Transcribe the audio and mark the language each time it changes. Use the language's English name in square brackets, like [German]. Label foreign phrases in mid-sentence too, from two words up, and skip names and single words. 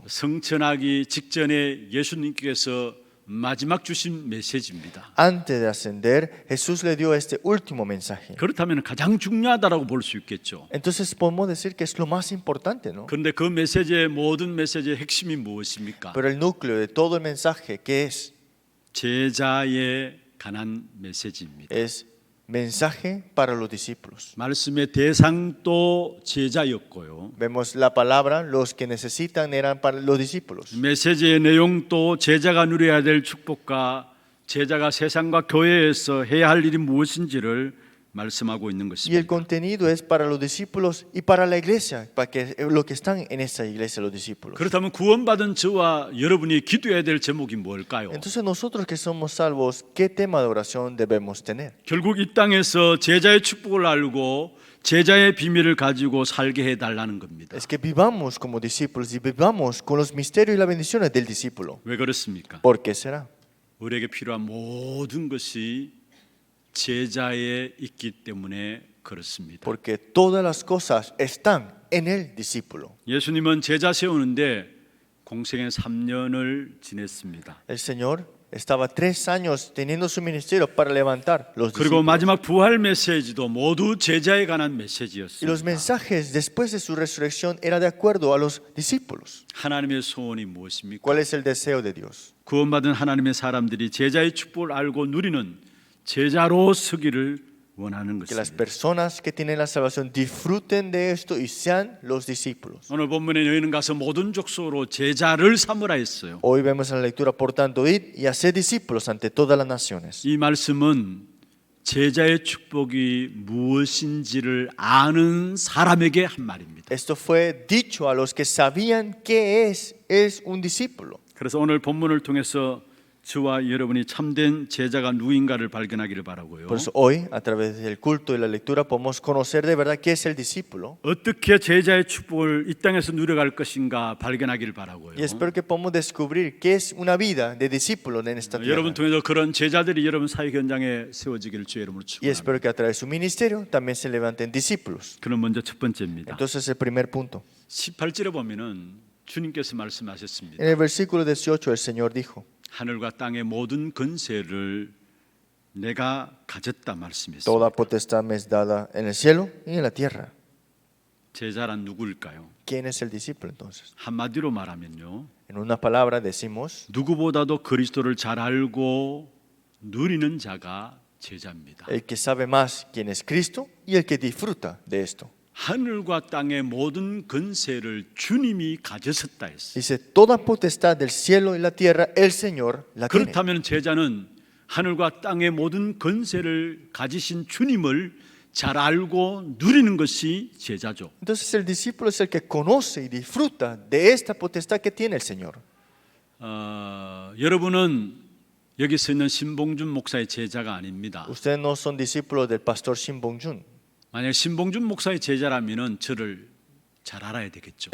[Korean] 성천하기 직전에 예수님께서 마지막 주신 메시지입니다. [Spanish] Antes de ascender, Jesús le dio este último mensaje. [Korean] 그렇다면 가장 중요하다라고 볼 수 있겠죠. [Spanish] Entonces podemos decir que es lo más importante, ¿no? [Korean] 그런데 그 메시지의 모든 메시지의 핵심이 무엇입니까? [Spanish] Pero el núcleo de todo el mensaje, ¿qué es? [Korean] 제자에 관한 메시지입니다. [Spanish] Es mensaje para los discípulos. [Korean] 말씀의 대상도 제자였고요. [Spanish] Vemos la palabra, los que necesitan eran para los discípulos. [Korean] 메시지의 내용도 제자가 누려야 될 축복과 제자가 세상과 교회에서 해야 할 일이 무엇인지를 말씀하고 있는 [Spanish] Y el [Korean] 것입니다. [Spanish] contenido es para los discípulos y para la iglesia, para que los que están en esa iglesia, los discípulos. [Korean] 그렇다면 구원받은 저와 여러분이 기도해야 될 제목이 뭘까요? [Spanish] Entonces nosotros que somos salvos, ¿qué tema de oración debemos tener? [Korean] 결국 이 땅에서 제자의 축복을 알고 제자의 비밀을 가지고 살게 해달라는 겁니다. [Spanish] Es que vivamos como discípulos y vivamos con los misterios y las bendiciones del discípulo. [Korean] 왜 그렇습니까? [Spanish] ¿Por qué será? [Korean] 우리에게 필요한 모든 것이 제자에 있기 때문에 그렇습니다. [Spanish] Porque todas las cosas están en el discípulo. [Korean] 예수님은 제자 세우는데 공생애 3년을 지냈습니다. [Spanish] El Señor estaba 3 años teniendo su ministerio para levantar los [Korean] 그리고 [Spanish] discípulos. [Korean] 마지막 부활 메시지도 모두 제자에 관한 [Spanish] Y los [Korean] 메시지였습니다. [Spanish] mensajes después de su resurrección era de acuerdo a los discípulos. [Korean] 하나님의 소원이 무엇입니까? [Spanish] ¿Cuál es el deseo de Dios? [Korean] 구원받은 하나님의 사람들이 제자의 축복을 알고 누리는 제자로 서기를 원하는 [Spanish] Que las [Korean] 것입니다. [Spanish] personas que tienen la salvación disfruten de esto y sean los discípulos. [Korean] 오늘 본문에 너희는 가서 모든 족속으로 제자를 삼으라 했어요. [Spanish] Hoy vemos en la lectura, por tanto, id y haced discípulos ante todas las naciones. [Korean] 이 말씀은 제자의 축복이 무엇인지를 아는 사람에게 한 말입니다. [Spanish] Esto fue dicho a los que sabían qué es un discípulo. [Korean] 그래서 오늘 본문을 통해서 저와 여러분이 참된 제자가 누구인가를 발견하기를 바라고요. [Spanish] Por eso hoy, a través del culto y la lectura, podemos conocer de verdad qué es el discípulo. [Korean] 어떻게 제자의 축복을 이 땅에서 누려갈 것인가 발견하기를 바라고요. [Spanish] Y espero que podamos descubrir qué es una vida de discípulo en esta tierra. [Korean] 여러분 통해서 그런 제자들이 여러분 사역 현장에 세워지기를 주의 이름으로 [Spanish] Y [Korean] 축원합니다. [Spanish] espero que a través de su ministerio también se levanten discípulos. [Korean] 그럼 먼저 첫 번째입니다. [Spanish] Entonces, el primer punto. [Korean] 18절에 보면은 주님께서 말씀하셨습니다. [Spanish] En el versículo 18, el Señor dijo: [Korean] 하늘과 땅의 모든 권세를 내가 가졌다 말씀했습니다. [Spanish] Toda potestad me es dada en el cielo y en la tierra. [Korean] 제자란 누구일까요? [Spanish] ¿Quién es el discípulo entonces? [Korean] 한마디로 말하면요. [Spanish] En una palabra decimos, [Korean] 누구보다도 그리스도를 잘 알고 누리는 자가 제자입니다. [Spanish] el que sabe más quién es Cristo y el que disfruta de esto. [Korean] 하늘과 땅의 모든 권세를 주님이 가졌었다 했어요. [Spanish] Dice, toda potestad del cielo y la tierra, el Señor la tiene. [Korean] 그렇다면 제자는 하늘과 땅의 모든 권세를 가지신 주님을 잘 알고 누리는 것이 제자죠. [Spanish] Entonces el discípulo es el que conoce y disfruta de esta potestad que tiene el Señor. [Korean] 여러분은 여기 서 있는 신봉준 목사의 제자가 아닙니다. [Spanish] Ustedes no son discípulos del pastor Shin Bong-jun. [Korean] 만약 신봉준 목사의 제자라면은 저를 잘 알아야 되겠죠.